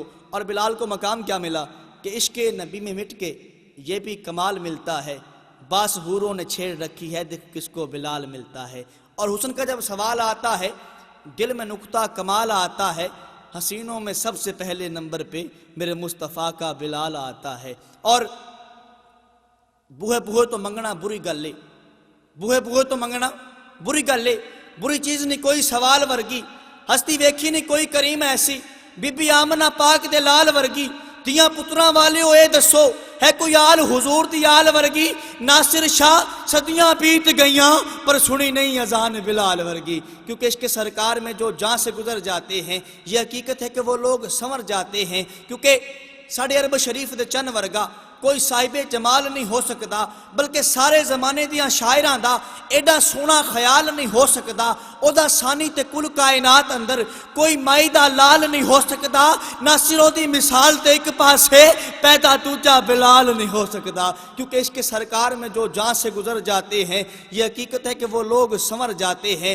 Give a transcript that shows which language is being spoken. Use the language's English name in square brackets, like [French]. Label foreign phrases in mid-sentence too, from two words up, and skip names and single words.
[Urdu] اور بلال کو مقام کیا ملا کہ عشق نبی میں مٹ کے یہ بھی کمال ملتا ہے باس حوروں نے چھیڑ رکھی ہے دیکھ کس کو بلال ملتا ہے۔ اور حسن کا جب سوال آتا ہے دل میں نقطہ کمال آتا ہے حسینوں میں سب سے پہلے نمبر پہ میرے مصطفیٰ کا بلال آتا ہے۔ [Punjabi] اور بوہے بوہے تو منگنا بری گل لے بوہے بوہے تو منگنا بری گل لے بری چیز نہیں کوئی سوال ورگی ہستی ویکھی نہیں کوئی کریم ایسی بی بی آمنہ پاک دے لال ورگی تیاں پتراں والے ہوئے دسو ہے کوئی آل حضور دی آل ورگی؟ [Urdu] ناصر شاہ [Punjabi] صدیاں بیت گئیاں پر سنی نہیں اذان بلال ورگی، [Urdu] کیونکہ عشق سرکار میں جو جان سے گزر جاتے ہیں یہ حقیقت ہے کہ وہ لوگ سنور جاتے ہیں، [Punjabi] کیونکہ ساڑھے عرب شریف دے چند ورگا کوئی صاحب جمال نہیں ہو سکتا، بلکہ سارے زمانے دیاں شاعراں دا ایڈا سونا خیال نہیں ہو سکتا، او دا ثانی تے کل کائنات اندر کوئی مائی دا لال نہیں ہو سکتا، نہ سروں دی مثال تے ایک پاسے پیدا دوجا بلال نہیں ہو سکتا، [Urdu] کیونکہ عشق سرکار میں جو جان سے گزر جاتے ہیں یہ حقیقت ہے کہ وہ لوگ سنور جاتے ہیں۔